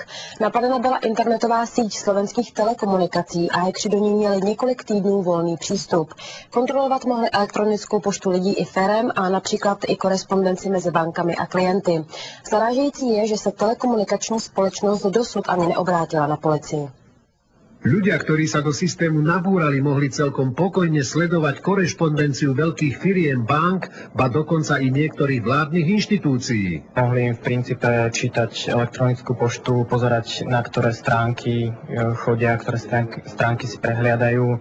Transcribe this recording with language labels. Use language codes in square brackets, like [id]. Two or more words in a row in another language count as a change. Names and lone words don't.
[cs] Napadena byla internetová síť slovenských telekomunikací a hackři do ní měli několik týdnů volný přístup. Kontrolovat mohli elektronickou poštu lidí i firem a například i korespondenci mezi bankami a klienty. Zarážející je, že se telekomunikační společnost dosud ani neobrátila na policii. [sk] Ľudia, ktorí sa do systému nabúrali, mohli celkom pokojne sledovať korešpondenciu veľkých firiem, bank, ba dokonca i niektorých vládnych inštitúcií. Mohli im v princípe čítať elektronickú poštu, pozerať, na ktoré stránky chodia, ktoré stránky si prehliadajú.